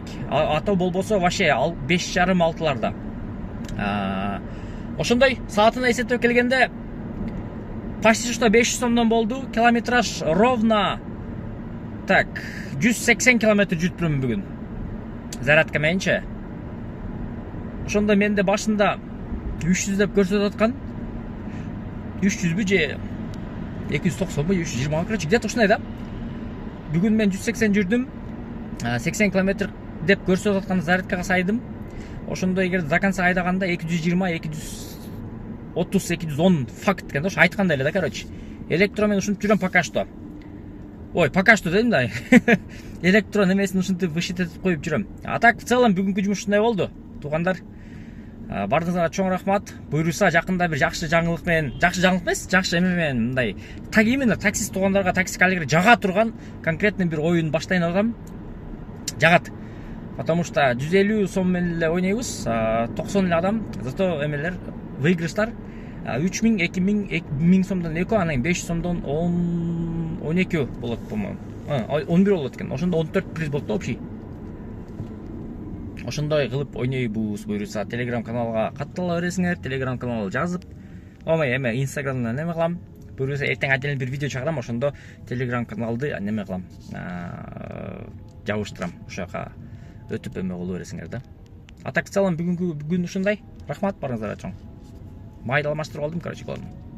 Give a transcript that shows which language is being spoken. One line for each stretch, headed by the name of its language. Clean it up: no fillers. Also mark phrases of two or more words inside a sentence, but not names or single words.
Kyrgyz: Ато болбосо вообще 5:30-6-ларда. Ошондой саатына эсептеп келгенде
Russian: почти что
Kyrgyz: 500 сомдон болду. Километраж
Russian: ровно так
Kyrgyz: 180 километр жүрүптүрмүн бүгүн. Зарядка мененчи. Ошондо менде башында 300 деп көрсөтүп аткан. 300бү же 290бы, 320,
Russian: короче, где-то
Kyrgyz: ушундай да. Бүгүн мен 180 жүрдүм. 80 километр деп көрсөтүп аткан зарядкага сайдым. Ошондо эгер
Russian: до конца
Kyrgyz: айдаганда 220, 230, 210 факт экен да, ошо айткандай эле да, короче. Электро мен ушинтип жүрөм
Russian: пока что.
Kyrgyz: Ой,
Russian: пока что
Kyrgyz: дедим да. Электро немесин ушинтип высчитать коюп жүрөм.
Russian: А так в целом
Kyrgyz: бүгүнкү жумуш ушундай болду. Туугандар, баарыңыздарга чоң рахмат. Буйруса жакында бир жакшы жаңылык менен, жакшы жаңылык эмес, жакшы эме менен мындай именно таксист туугандарга, такси коллегаларга жага турган конкретный бир оюн баштайын деп атам. Жагат.
Russian: Потому что
Kyrgyz: 150 сом менен эле ойнойбуз, 90 эле адам, зато эмелер выигрыштар 3000, 2000, 1000 сомдон 2, анан 500 сомдон 12 болот, по-моему. 11 болот экен. Ошондо 14 приз болот да общий. Ошондой кылып ойнойбуз. Буйруса Telegram каналга каттала бересиңер, Telegram каналга жазып. Омай эме Instagramдан неме кылам. Буйруса эртең отдельный бир видео чыгарам, ошондо Telegram каналды неме кылам. Жабыштырам. Ошо жака өтүп эме боло бересиңер да.
Russian: А так в целом
Kyrgyz: бүгүн ушундай. Рахмат баарыңыздарга чоң. Майды алмаштырып алдым,
Russian: короче, главное.